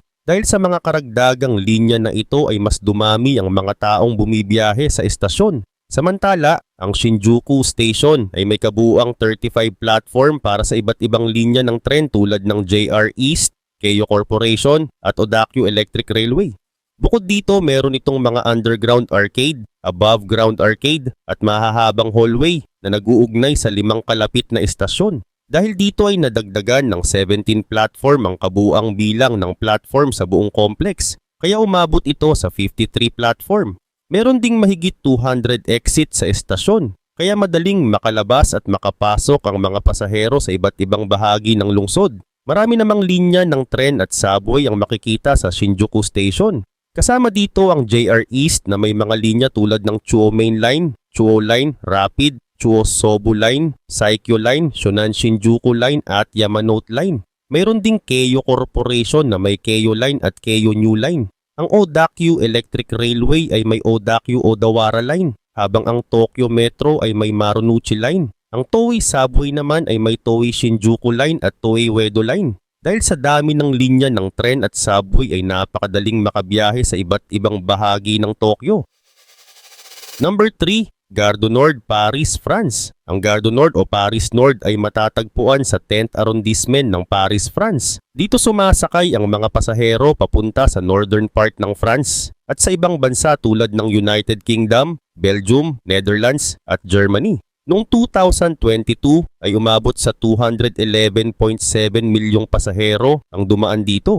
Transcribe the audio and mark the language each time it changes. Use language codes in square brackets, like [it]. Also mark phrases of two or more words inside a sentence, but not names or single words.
[tl] Dahil sa mga karagdagang linya na ito ay mas dumami ang mga taong bumibiyahe sa estasyon. Samantala, ang Shinjuku Station ay may kabuuang 35 platform para sa iba't ibang linya ng tren tulad ng JR East, Keio Corporation at Odakyu Electric Railway. Bukod dito, meron itong mga [en] underground arcade, above ground arcade [tl] at mahahabang hallway na nag-uugnay sa 5 kalapit na estasyon. Dahil dito ay nadagdagan ng 17 platform ang kabuuang bilang ng platform sa buong complex, kaya umabot ito sa 53 platform. Meron ding mahigit 200 exit sa estasyon, kaya madaling makalabas at makapasok ang mga pasahero sa iba't ibang bahagi ng lungsod. Marami namang linya ng tren at subway ang makikita sa Shinjuku Station. Kasama dito ang JR East na may mga linya tulad ng Chuo Main Line, Chuo Line, Rapid, Chuo Sobu Line, Saikyo Line, Shonan Shinjuku Line at Yamanote Line. Mayroon ding Keio Corporation na may Keio Line at Keio New Line. Ang Odakyu Electric Railway ay may Odakyu Odawara Line, habang ang Tokyo Metro ay may Marunouchi Line. Ang Toei Subway naman ay may Toei Shinjuku Line at Toei Uedo Line. Dahil sa dami ng linya ng tren at subway ay napakadaling makabiyahe sa iba't ibang bahagi ng Tokyo. Number 3. Gare du Nord, Paris, France. Ang Gare du Nord o Paris Nord ay matatagpuan sa 10th arrondissement ng Paris, France. Dito sumasakay ang mga pasahero papunta sa [en] northern part [tl] ng France at sa ibang bansa tulad ng United Kingdom, Belgium, Netherlands at Germany. Noong 2022 ay umabot sa 211.7 milyong pasahero ang dumaan dito.